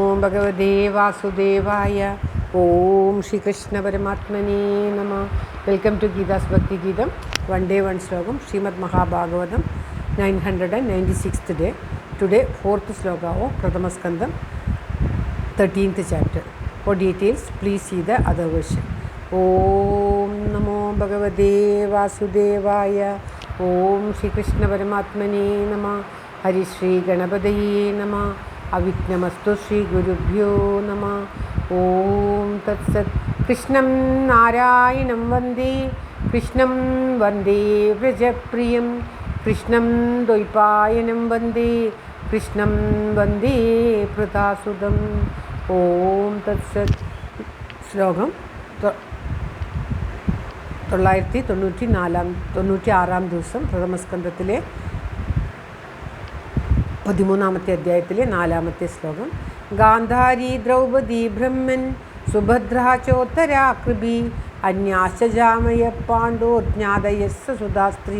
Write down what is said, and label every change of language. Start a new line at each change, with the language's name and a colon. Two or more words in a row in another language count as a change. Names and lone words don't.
Sanskrit: ഭഗവതേ വാസുദേവായ. ഓം ശ്രീകൃഷ്ണ പരമാത്മനേ നമ.
English: welcome to ഗീതാസ് ഭക്തി ഗീതം. one day one ശ്ലോകം. ശ്രീമദ് മഹാഭാഗവതം 996th day. Today 4th sloka of Prathama Skandam 13th chapter. For details please see the other version.
Sanskrit: ॐ नमो भगवते वासुदेवाय. ॐ श्री कृष्ण परमात्मने नम। हरि श्री गणपदये नम. अविघ्नमस्तु श्री गुरुभ्यो नम. ॐ तत् सत्. कृष्णं नारायणं वन्दे। कृष्णं वन्दे व्रजप्रियम्. कृष्णं द्वैपायनं वन्दे। कृष्णं वन्दे प्रतसुदम्. ॐ तत् सत्.
Malayalam: ശ്ലോകം 996 ദിവസം പ്രഥമസ്കന്ധത്തിലെ 13ാമത്തെ അധ്യായത്തിലെ 4ാമത്തെ ശ്ലോകം.
Sanskrit: ഗാന്ധാരി ദ്രൗപദി ബ്രഹ്മൻ സുഭദ്രാ ചോത്തരാ കൃപി അന്യാശജാമയ പാണ്ഡോജ്ഞാതയസ്സ സുധാസ്ത്രിയ.